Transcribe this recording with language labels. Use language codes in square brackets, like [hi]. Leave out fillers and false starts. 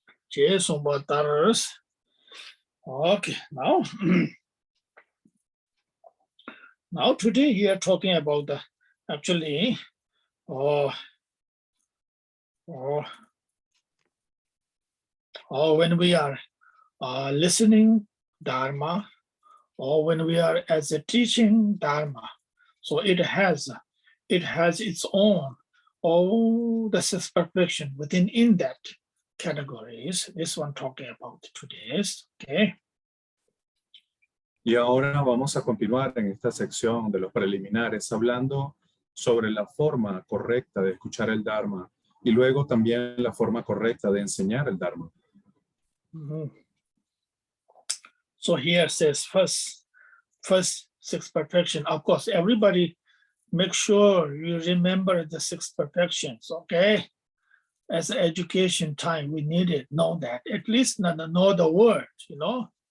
[en] Jason Bataras, Okay, now, now today we are talking about the actually when we are listening Dharma, or when we are as a teaching Dharma. So it has its own all the six perfection within that categories. This one talking about today's, okay. [es] Y ahora vamos a continuar en esta sección de los preliminares hablando sobre la forma correcta de escuchar el Dharma y luego también la forma correcta de enseñar el Dharma. [en] So here says first six perfection. Of course, everybody make sure you remember the six perfections, okay? As education time, we need it, know that. At least know the word, you know?